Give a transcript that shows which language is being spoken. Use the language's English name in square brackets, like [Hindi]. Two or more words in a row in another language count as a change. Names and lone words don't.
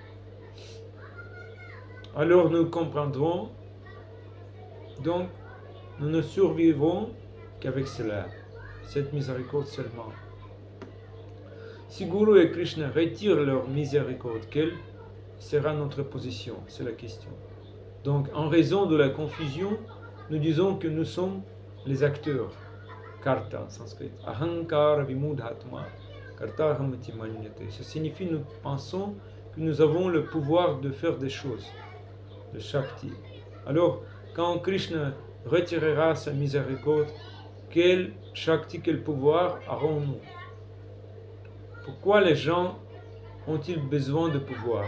[French] Alors nous comprendrons, donc nous ne survivrons qu'avec cela, cette miséricorde seulement. Si Guru et Krishna retirent leur miséricorde, quelle sera notre position? C'est la question. Donc, en raison de la confusion, nous disons que nous sommes les acteurs. Karta en sanskrit. [Sanskrit] अहंकार विमूढात्मा. कर्ता हमति मन्यते. [French] Ça signifie nous pensons que nous avons le pouvoir de faire des choses. Le Shakti. Alors, quand Krishna retirera sa miséricorde, quel Shakti, quel pouvoir aurons-nous? Pourquoi les gens ont-ils besoin de pouvoir?